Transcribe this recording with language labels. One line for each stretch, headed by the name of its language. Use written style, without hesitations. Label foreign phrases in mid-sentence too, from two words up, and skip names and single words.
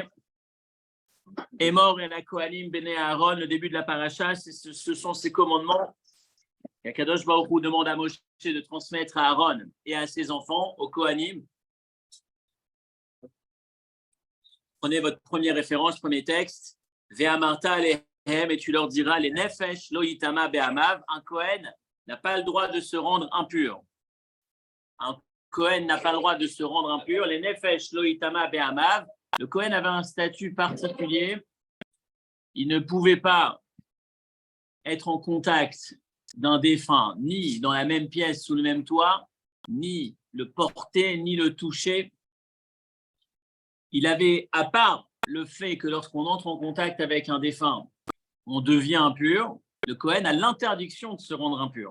French: Emor et la Kohanim, Bene Aaron, le début de la Parasha, ce sont ces commandements. Kadosh Baruch Hu demande à Moshe de transmettre à Aaron et à ses enfants, aux Kohanim. Prenez votre première référence, premier texte.
Hebrew: ואמרת אליהם,
French: et tu leur diras, les
Hebrew: נפש לא יטמא בעמיו,
French: un Kohen n'a pas le droit de se rendre impur. Un Kohen n'a pas le droit de se rendre impur.
Hebrew: לנפש לא יטמא בעמיו,
French: le Kohen avait un statut particulier. Il ne pouvait pas être en contact d'un défunt, ni dans la même pièce, sous le même toit, ni le porter, ni le toucher. Il avait, à part le fait que lorsqu'on entre en contact avec un défunt, on devient impur, le Kohen a l'interdiction de se rendre impur.